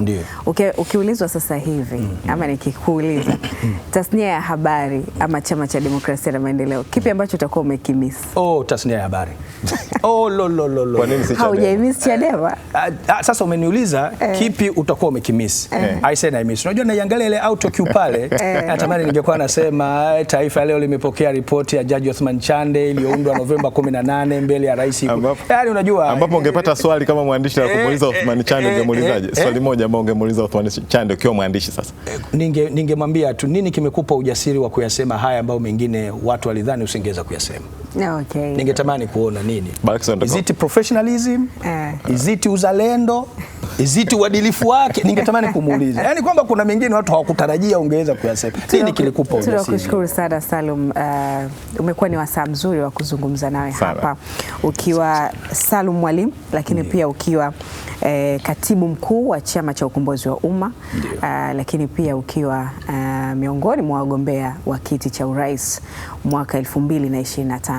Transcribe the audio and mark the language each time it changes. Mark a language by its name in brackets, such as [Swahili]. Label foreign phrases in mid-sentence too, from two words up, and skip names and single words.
[Swahili] Ukiulizwa sasa hivi ama nikikuuliza tasnia ya habari ama Chama cha Demokrasia na Maendeleo, kipi ambacho utakuwa umekimiss? Tasnia ya habari. Kwa nini si Chadema? Haujamiss Chadema? Sasa umeniuliza kipi utakuwa umekimiss. [English] I said I miss. [Swahili] Unajua naiangalia ile [English] auto cue [Swahili] pale, natamani ningekuwa nasema Taifa leo limepokea ripoti ya Jaji Othman Chande iliyoundwa Novemba 18 mbele ya rais. Yaani unajua ambapo ungepata swali kama mwandishi la kumuuliza Othman Chande, ungemuulizaje? Swali moja ambao ungemuuliza Othman Chande ukiwa mwandishi sasa. Ningemwambia tu nini kimekupa ujasiri wa kuyasema haya ambayo mengine watu walidhani usingeweza kuyasema. Okay. Ningetamani kuona nini? [English] Is it professionalism? Is it uzalendo? Is it [Swahili] uadilifu wake? Ningetamani kumuuliza. Yaani kwamba kuna mengine watu hawakutarajia ungeweza kuyasema. Nini kilikupa ujasiri? Tunakushukuru sana Salum. Umekuwa ni wasaa mzuri wa kuzungumza nawe hapa ukiwa Salum Mwalimu, lakini pia ukiwa katibu mkuu wa Chama cha Ukombozi wa Umma, lakini pia ukiwa miongoni mwa wagombea wa kiti cha urais mwaka 2025.